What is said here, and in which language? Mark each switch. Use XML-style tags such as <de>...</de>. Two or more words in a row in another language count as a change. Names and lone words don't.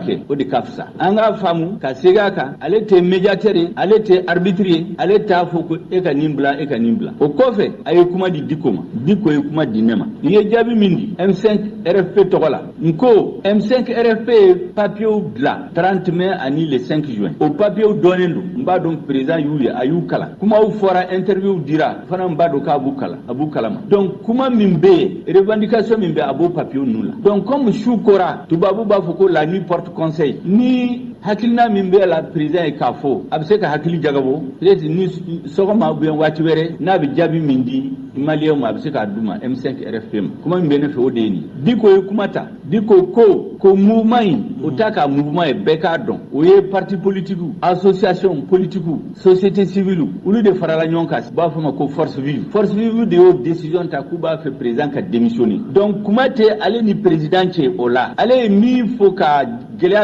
<bm>kɛ o de ka fisa an k'a faamu ka segin a kan ale tɛ médiateur ye ale tɛ arbitre ye ale t'a fɔ ko e ka nin bila e ka nin bila o kɔfɛ a ye kuma di Diko ma Diko ye kuma di ne ma n ye jaabi min di M5 RFP tɔgɔ la n ko M5 RFP ye papiyew bila 30 mai ani</bm> <fr>le 5 juin</fr> <bm>o papiyew dɔnnen don n b'a dɔn président y'u ye a y'u kalan kumaw fɔra interview dira fana n b'a dɔn k'a b'u kalan a b'u kalama donc kuma min bɛ yen revendication min bɛ a b'o papiyew ninnu la</bm> <fr>donc comme</fr> <bm>su kora tubabu b'a fɔ ko</bm> <fr>la nuit porte conseil</fr> <bm>ni hakilina min bɛ la président ye k'a fɔ a bɛ se ka hakili jagabɔ peut-être ni sɔgɔma</bm> <fr>ou bien</fr> <bm>waati wɛrɛ n'a bɛ jaabi min di maliyɛnw ma a bɛ se k'a d'u ma M5 RFP ma kuma min bɛ ne fɛ o de ye nin Diko ye kuma ta Diko ko mouvement in o t'a ka mouvement ye bɛɛ k'a dɔn o ye</bm> <fr>parti politique association politique société civile</fr> <bm>olu de farala ɲɔgɔn kan u b'a fɔ ma ko</bm> <fr>force vive</fr> <bm>de y'o décision ta k'u b'a fɛ président ka démissionner donc kuma tɛ ale ni président cɛ o la ale ye min fɔ ka gɛlɛya</bm>